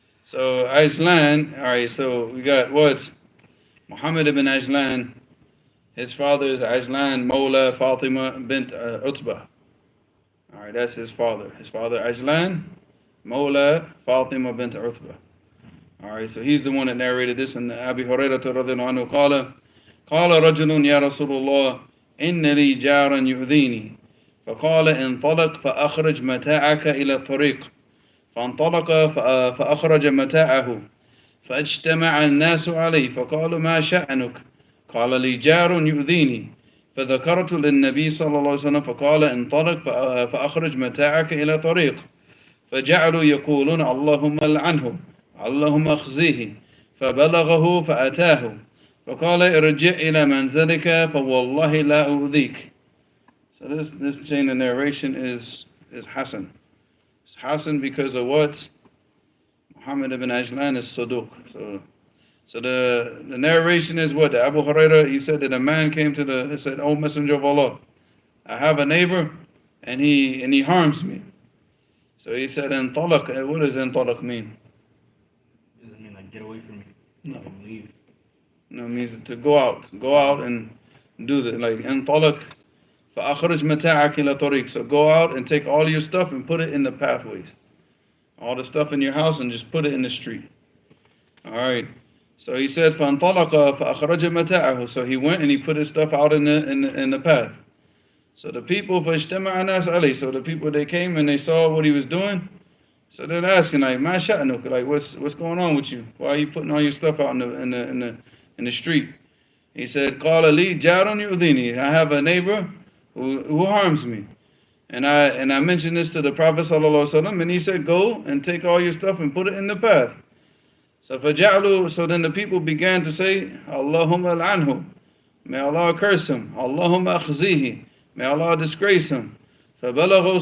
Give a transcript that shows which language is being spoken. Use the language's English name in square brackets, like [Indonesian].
[English] So Ajlan. All right, so we got what? Muhammad ibn Ajlan, his father is Ajlan Mawla Fatima bint Utbah. Alright, that's his father. His father Ajlan Mawla Fatima bint Utbah. Alright, so he's the one that narrated this. And Abi Hurairah radhiyallahu anhu [Arabic] قال رجل يا رسول الله إن لي جارا يؤذيني فقال انطلق فأخرج متاعك إلى الطريق فانطلق فأخرج متاعه فاجتمع الناس عليه فقالوا ما شأنك قال لي جار يؤذيني فذكرت للنبي صلى الله عليه وسلم فقال انطلق فأخرج متاعك إلى طريق فجعلوا يقولون اللهم لعنه اللهم اخزيه فبلغه فأتاه فقال ارجع إلى منزلك فوالله لا أؤذيك. [English] So this chain of narration is Hasan. It's Hasan because of what? Muhammad ibn Ajlan is Saduq. So the narration is what? The Abu Hurairah, he said that a man came he said, "O Messenger of Allah, I have a neighbor and he harms me." So he said, "Intalaq." What does intalaq mean? Does it mean like get away from me? No. Leave. No, it means to go out and do that. [Arabic] Like intalaq فأخرج متاعك إلى طريق. [English] So go out and take all your stuff and put it in the pathways. All the stuff in your house and just put it in the street. Alright. So he said, [Arabic] فَانْطَلَقَ فَأَخْرَجَ مَتَاعَهُ. [English] So he went and he put his stuff out in the path. So the people, [Arabic] فَاجْتَمَعَ النَّاسُ عَلَيْهِ. [English] So the people, they came and they saw what he was doing. So they're asking, like, [Arabic] مَا شَأْنُكَ? [English] Like, what's going on with you? Why are you putting all your stuff out in the street? He said, [Arabic] قَالَ لِي جَارٌ يُؤْذِينِي. [English] I have a neighbor who harms me. And I mentioned this to the Prophet ﷺ, and he said, go and take all your stuff and put it in the path. So then the people began to say, [Arabic] Allahumma al'anhu. [English] May Allah curse him. [Arabic] Allahumma akhzihi. [English] May Allah disgrace him. [Arabic] فَبَلَغَهُ.